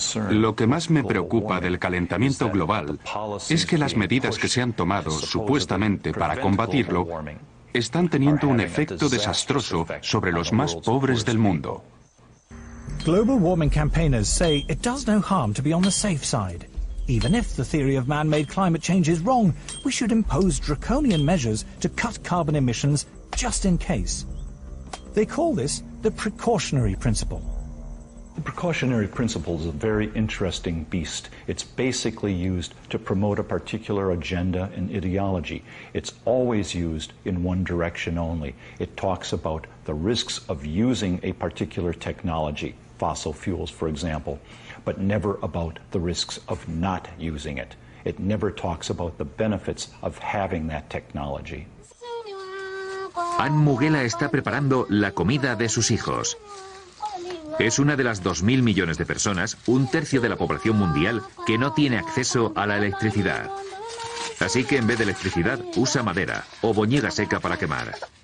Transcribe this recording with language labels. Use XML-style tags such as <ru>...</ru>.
<es>Lo que más me preocupa del calentamiento global es que las medidas que se han tomado supuestamente para combatirlo están teniendo un efecto desastroso sobre los más pobres del mundo.</es> <en>Global warming campaigners say it does no harm to be on the safe side. Even if the theory of man-made climate change is wrong, we should impose draconian measures to cut carbon emissions just in case. They call this the precautionary principle. The precautionary principle is a very interesting beast. It's basically used to promote a particular agenda and ideology. It's always used in one direction only. It talks about the risks of using a particular technology, fossil fuels, for example, but never about the risks of not using it. It never talks about the benefits of having that technology.</en> <es>Anne Mugela está preparando la comida de sus hijos. Es una de las 2.000 millones de personas, un tercio de la población mundial, que no tiene acceso a la electricidad. Así que en vez de electricidad, usa madera o boñiga seca para quemar.</es>